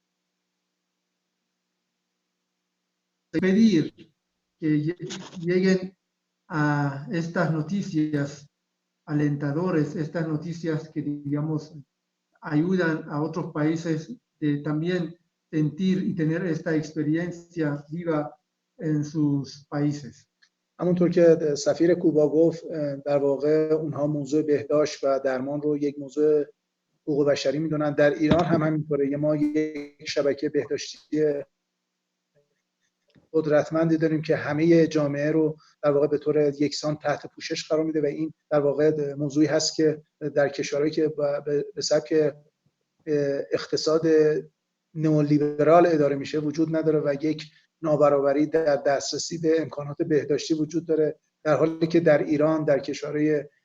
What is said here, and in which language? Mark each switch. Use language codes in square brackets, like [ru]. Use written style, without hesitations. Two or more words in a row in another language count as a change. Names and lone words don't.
[es] Pedir que lleguen a estas noticias alentadores, estas noticias que, digamos, ayudan a otros países de también sentir y tener esta experiencia viva en sus países. [fa] همونطور که سفیر کوبا گفت در واقع اونها موضوع بهداشت و درمان رو یک موضوع حقوق بشری میدونن. در ایران هم همینطوره. ما یک شبکه بهداشتی قدرتمندی داریم که همه جامعه رو در واقع به طور یکسان تحت پوشش قرار میده و این در واقع موضوعی هست که در کشورهایی که به سبک اقتصاد نئولیبرال اداره میشه وجود نداره و یک نابرابری در دسترسی به امکانات بهداشتی وجود داره، در حالی که در ایران، در کشورهای